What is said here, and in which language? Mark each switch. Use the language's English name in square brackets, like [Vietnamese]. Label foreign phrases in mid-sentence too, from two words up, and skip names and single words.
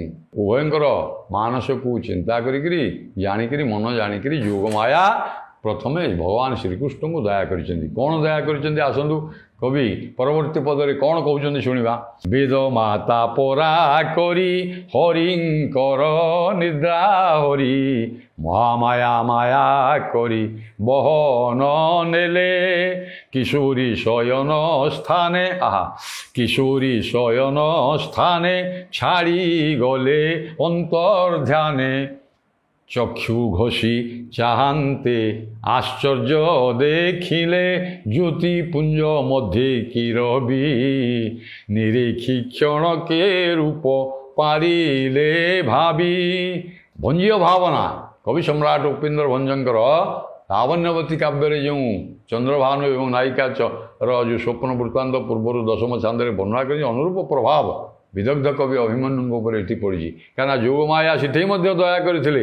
[Odia] ଉଭୟଙ୍କର ମାନସକୁ ଚିନ୍ତା କରିକିରି, ଜାଣିକିରି, ମନ ଜାଣିକିରି ଯୋଗମାୟା ପ୍ରଥମେ ଭଗବାନ ଶ୍ରୀକୃଷ୍ଣଙ୍କୁ ଦୟା କରିଛନ୍ତି। କ'ଣ ଦୟା କରିଛନ୍ତି ଆସନ୍ତୁ କବି ପରବର୍ତ୍ତୀ ପଦରେ କ'ଣ କହୁଛନ୍ତି ଶୁଣିବା। ବେଦ ମାତା ପରା କରି ହରିଙ୍କର ନିଦ୍ରା ହରି, মহামায়া ମାୟା କରି ବହନ ନେଲେ କିଶୋରୀ ଶୟନ ସ୍ଥାନେ କିଶୋରୀ ଶୟନ ସ୍ଥାନେ ଛାଡ଼ି ଗଲେ ଅନ୍ତର୍ଧ୍ୟାନେ ଚକ୍ଷୁ ଘଷି ଚାହାନ୍ତେ ଆଶ୍ଚର୍ଯ୍ୟ ଦେଖିଲେ ଜ୍ୟୋତିପୁଞ୍ଜ ମଧ୍ୟେ କି ରବି ନିରେଖି କ୍ଷଣକେ ରୂପ ପାରିଲେ ଭାବି। ଭଞ୍ଜୀୟ ଭାବନା କବି ସମ୍ରାଟ ଉପେନ୍ଦ୍ର ଭଞ୍ଜଙ୍କର ଲାବଣ୍ୟବତୀ କାବ୍ୟରେ ଯେଉଁ ଚନ୍ଦ୍ରଭାନୁ ଏବଂ ନାୟିକାର ଯେଉଁ ସ୍ୱପ୍ନ ବୃତ୍ତାନ୍ତ ପୂର୍ବରୁ ଦଶମ ଛାନ୍ଦରେ ବର୍ଣ୍ଣନା କରି ଅନୁରୂପ ପ୍ରଭାବ ବିଦଗ୍ଧ କବି ଅଭିମନ୍ୟୁଙ୍କ ଉପରେ ଏଠି ପଡ଼ିଛି। କାହିଁକିନା ଯୋଗମାୟା ସେଠି ମଧ୍ୟ ଦୟା କରିଥିଲେ।